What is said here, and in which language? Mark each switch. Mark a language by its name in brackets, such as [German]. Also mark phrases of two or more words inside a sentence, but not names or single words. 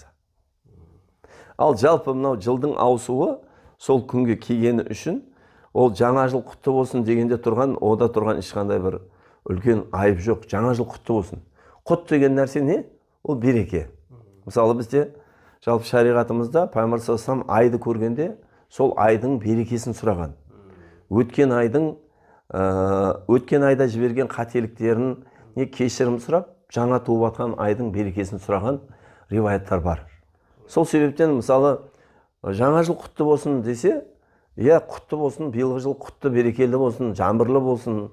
[Kazakh] Ал жалпы мынау жылдың ауысуы сол күнге келгені үшін ол жаңа жыл құтты болсын дегенде тұрған, ода тұрған ешқандай бір үлкен айып жоқ. Жаңа жыл құтты болсын. Құт деген нәрсе не? Ол береке. Мысалы бізде жалпы шариғатымызда Пайғамбар [Arabic] صلى الله عليه وسلم [Kazakh] айды көргенде сол айдың берекесін сұраған. Өткен айда жіберген қателіктерін кешірім сұрап, жаңа туып жатқан айдың берекесін сұраған риwаяттар бар. Сол себептен мысалы жаңа жыл құтты болсын десе, құтты болсын, биылғы жыл құтты, берекелі болсын, жаңбырлы болсын.